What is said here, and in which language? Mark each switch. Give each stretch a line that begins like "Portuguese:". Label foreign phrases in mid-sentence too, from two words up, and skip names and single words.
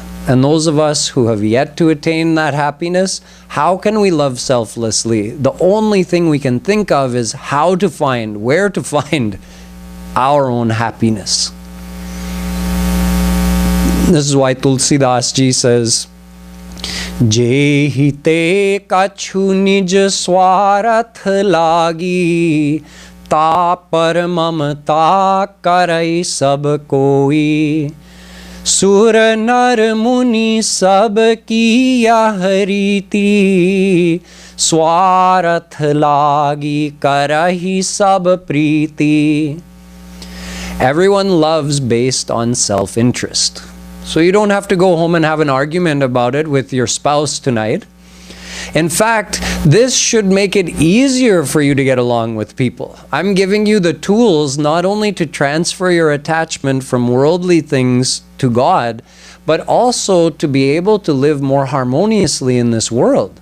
English: And those of us who have yet to attain that happiness, how can we love selflessly? The only thing we can think of is where to find our own happiness. This is why Tulsidas Ji says,
Awadhi: जे हिते कछु निज स्वारथ लागी, ता पर ममता करइ सब कोई. सुर नर मुनि सब किया हरीति, स्वार्थ लागी करहि सब प्रीति.
English: Everyone loves based on self-interest. So you don't have to go home and have an argument about it with your spouse tonight. In fact, this should make it easier for you to get along with people. I'm giving you the tools not only to transfer your attachment from worldly things to God, but also to be able to live more harmoniously in this world.